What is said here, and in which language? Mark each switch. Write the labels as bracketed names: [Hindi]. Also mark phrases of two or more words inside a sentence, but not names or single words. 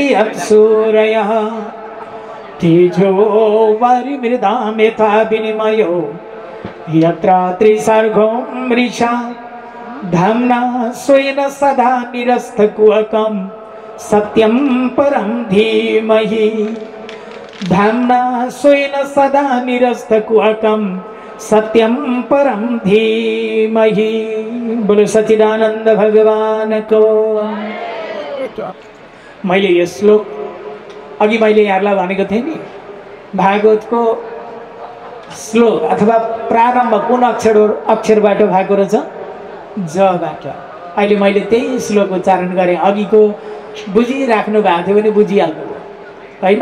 [Sanskrit] अप्सूरयः तेजो वारिमृदां यथा विनिमयो यत्र त्रिसर्गो मृषा धाम्ना स्वेन सदा निरस्तकुहकं सत्यं परं धीमहि धाम्ना स्वेन सदा निरस्तकुहकं सत्यं परं धीमहि। [Hindi] बोलो सच्चिदानन्द भगवान को। [Nepali] मैले यो श्लोक अघि मैले यहाँलाई भनेको थिएँ नि भागवतको श्लोक अथवा प्रारम्भ कुन अक्षरबाट भएको रहेछ? जबाट। अहिले मैले त्यही श्लोक उच्चारण गरेँ। अघिको बुझिराख्नु भएको थियो भने बुझिहाल्नु होइन।